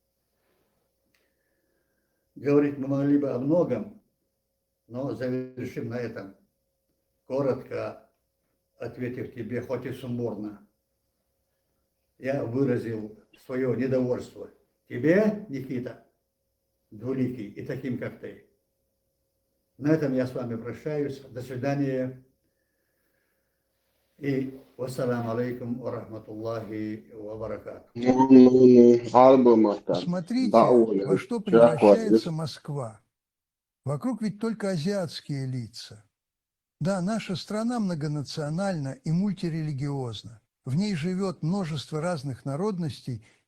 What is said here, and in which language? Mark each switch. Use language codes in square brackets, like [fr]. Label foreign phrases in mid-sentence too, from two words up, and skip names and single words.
[ru] Говорить мы могли бы о многом, но завершим на этом, коротко ответив тебе, хоть и сумбурно. Я выразил свое недовольство тебе, Никита, двуликий, и таким, как ты. На этом я с вами прощаюсь. До свидания. [ar] И والسلام عليكم ورحمة الله وبركاته. [ru] Смотрите, во что превращается Москва. Вокруг ведь только азиатские лица. Да, наша страна многонациональна и мультирелигиозна. В ней живет множество разных народностей